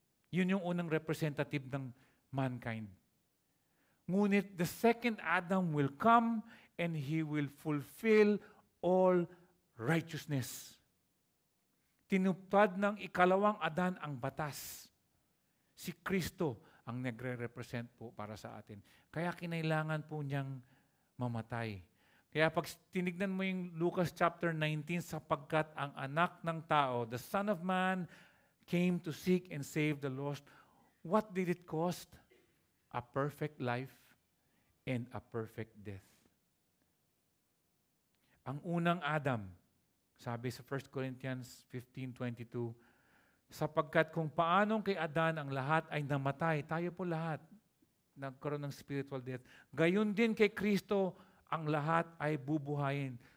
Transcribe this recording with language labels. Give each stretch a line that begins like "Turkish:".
Filipino: Yun yung unang
English: representative ng mankind.
Filipino: Ngunit
English: the second Adam will come and he will fulfill all righteousness.
Filipino: Tinupad ng ikalawang Adan ang batas. Si Kristo ang nagre-represent po para sa atin. Kaya kinailangan po niyang mamatay. Kaya pag tinignan mo yung Lucas chapter 19, sapagkat ang anak ng tao,
English: the Son of Man, came to seek and save the lost. What did it cost? A perfect life and a perfect death.
Filipino: Ang unang Adam, sabi sa 1 Corinthians 15:22, sapagkat kung paanong kay Adan ang lahat ay namatay, tayo po lahat nagkaroon ng spiritual death. Gayon din kay Kristo, ang lahat ay bubuhayin.